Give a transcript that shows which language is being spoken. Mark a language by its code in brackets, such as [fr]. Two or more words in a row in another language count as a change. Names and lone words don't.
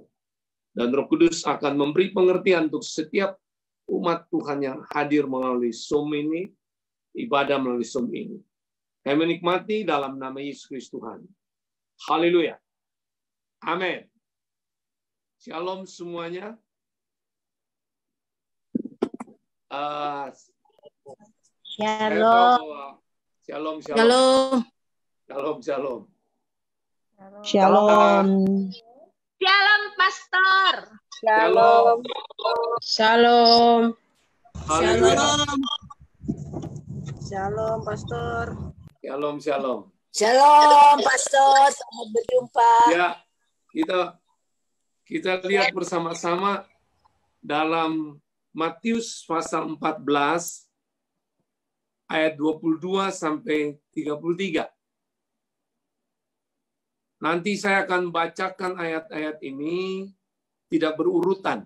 [id] Dan Roh Kudus akan memberi pengertian untuk setiap umat Tuhan yang hadir melalui Zoom ini, ibadah melalui Zoom ini. Kami menikmati dalam nama Yesus Kristus Tuhan. Haleluya. Amin. Shalom semuanya. Shalom. Shalom, shalom. Shalom. Shalom, shalom. Shalom. Shalom, Pastor. Shalom. Shalom. Haleluya. Shalom, Pastor. Shalom, shalom. Shalom, Pastor. Selamat berjumpa. Ya, kita lihat bersama-sama dalam Matius pasal 14 ayat 22 sampai 33. Nanti saya akan bacakan ayat-ayat ini tidak berurutan.